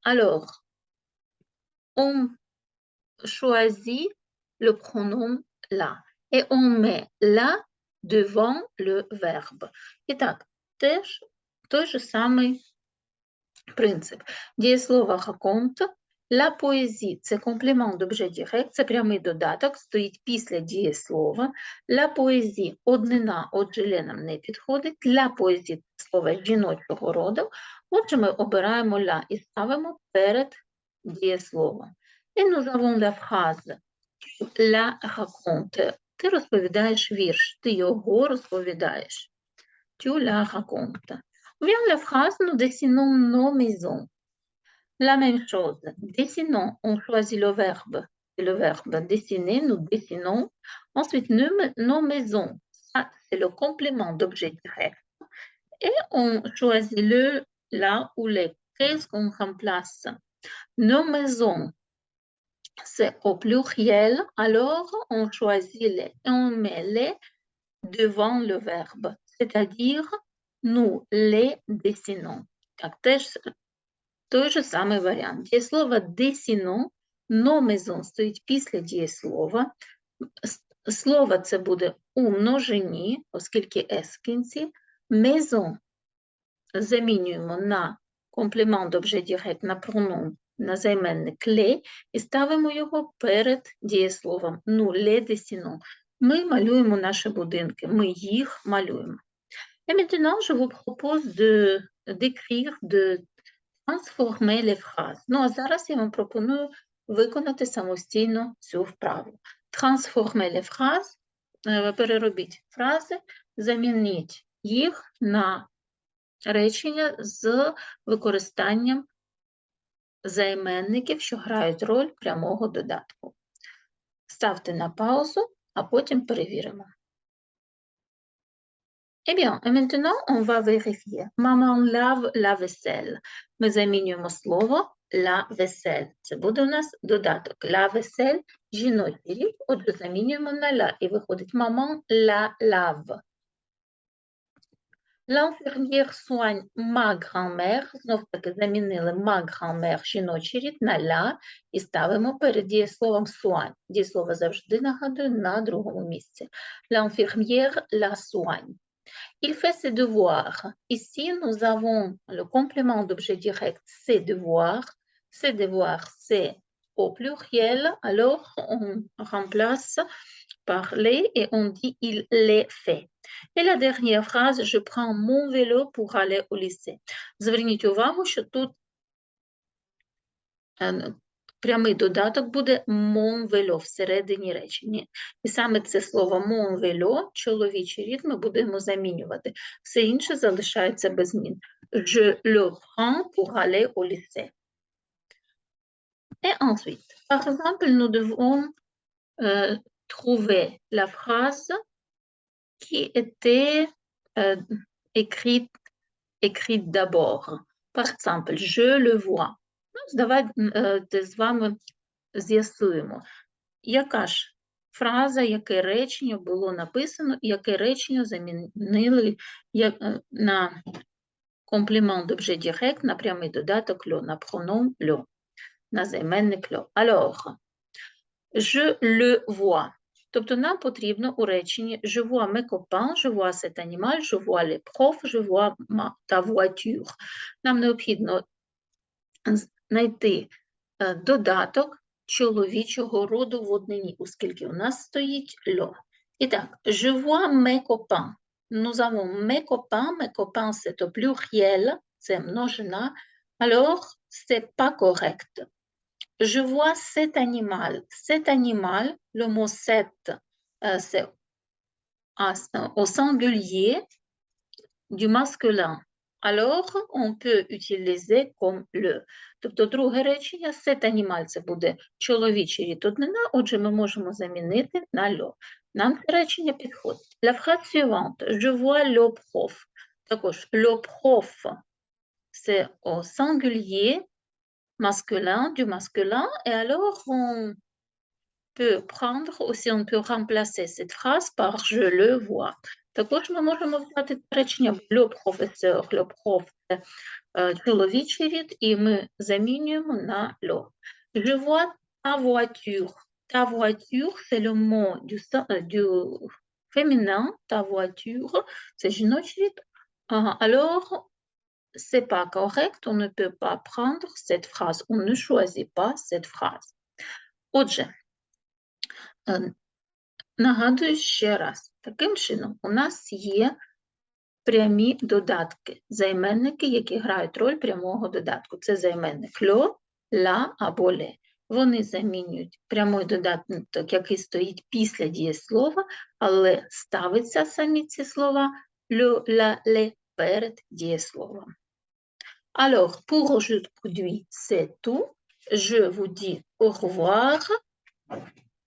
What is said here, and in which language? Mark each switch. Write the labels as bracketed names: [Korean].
[French] Alors, on choisit le pronom la et on met la devant le verbe. [Ukrainian] І так, той же самий принцип. Дієслово raconte. La poésie – це комплемент d'objet direct, це прямий додаток, стоїть після дієслова. La poésie – однина, отже, le нам не підходить. La poésie – це слово жіночого роду. Отже, ми обираємо la і ставимо перед дієсловом. [French] Et nous avons la phrase la raconte. [Ukrainian] Ти розповідаєш вірш, ти його розповідаєш. [French] Tu la racontes. Ou bien la phrase nous dessinons nos maisons. La même chose. Dessinons, on choisit le verbe. Le verbe dessiner, nous dessinons. Ensuite, nos maisons. Ça, c'est le complément d'objet direct. Et on choisit le, la ou les. Qu'est-ce qu'on remplace? Nos maisons. C'est au pluriel, alors on choisit les et on met les devant le verbe, c'est-à-dire nous les dessinons. [Ukrainian] Так, теж той же самий варіант. Дієслово dessinons, nos maisons стоїть після дієслова. Слово це буде у множині, оскільки S в кінці. Maison замінюємо на комплемент d'objet direct, на pronom, на займенник les і ставимо його перед дієсловом. Ну, [French] les dessinons. [Ukrainian] Ми малюємо наші будинки, ми їх малюємо. [French] Et maintenant, je vous propose d'écrire, de transformer les phrases. [Ukrainian] Ну, а зараз я вам пропоную виконати самостійно цю вправу. [French] Transformer les phrases. [Ukrainian] переробіть фрази, замініть їх на речення з використанням займенників, що грають роль прямого додатку. Ставте на паузу, а потім перевіримо. [French] Eh bien, et maintenant, on va vérifier. Maman lave la vaisselle. [Ukrainian] Ми замінюємо слово la vaisselle. Це буде у нас додаток. La vaisselle – жіночий рід, отже, замінюємо на la. І виходить [French] maman la lave. L'infirmière soigne ma grand-mère. [Ukrainian] Знов таки замінили ma grand-mère жіночий рід на la і ставимо перед дієсловом soigne. Дієслово завжди, нагадую, на другому місці. [French] L'infirmière la soigne. Il fait ses devoirs. Ici, nous avons le complément d'objet direct, ses devoirs. Ses devoirs, c'est au pluriel. Alors, on remplace par les et on dit il les fait. Et la dernière phrase, je prends mon vélo pour aller au lycée. [Ukrainian] Зверніть увагу, що тут прямий додаток буде mon vélo всередині речення. І саме це слово mon vélo, чоловічий рід, ми будемо замінювати. Все інше залишається без змін. [French] Je le prends pour aller au lycée. Et ensuite, par exemple, nous devons trouver la phrase qui était écrite d'abord. Par exemple, je le vois. [Ukrainian] Давайте з вами з'ясуємо, яка ж фраза, яке речення було написано, і яке речення замінили на комплімент d'objet direct, на прямий додаток le, на проном le, на займенник le. [French] Alors, je le vois. [Ukrainian] Тобто нам потрібно у реченні [French] je vois mes copains, je vois cet animal, je vois les profs, je vois ta voiture. [Ukrainian] Нам необхідно знайти додаток чоловічого роду в однині, оскільки у нас стоїть «le». І так, [French] je vois mes copains. Nous avons mes copains, c'est au pluriel, [Ukrainian] це множина. [French] Alors, c'est pas correct. Je vois cet animal, le mot cet, c'est au singulier du masculin. Alors, on peut utiliser comme le. [Ukrainian] Тобто, друге речення, cet animal, це буде чоловічий рід однина, отже, ми можемо замінити на le. Нам це речення підходить. [French] La phrase suivante, je vois le prof. Також, le prof, c'est au singulier masculin, du masculin, et alors on peut prendre, aussi on peut remplacer cette phrase par je le vois. [Ukrainian] Також ми можемо взяти речення le professeur, le prof – це чоловічий рід, і ми замінюємо на le. [French] Je vois ta voiture. Ta voiture, c'est le mot du féminin, ta voiture, c'est [Ukrainian] жіночий рід. [French] Alors, c'est pas correct, on ne peut pas prendre cette phrase, on ne choisit pas cette phrase. [Ukrainian] Отже, нагадую ще раз, таким чином у нас є прямі додатки, займенники, які грають роль прямого додатку. Це займенник le, la або le. Вони замінюють прямий додаток, який стоїть після дієслова, але ставиться самі ці слова le, la, le перед дієсловом. [French] Alors, pour aujourd'hui, c'est tout. Je vous dis au revoir.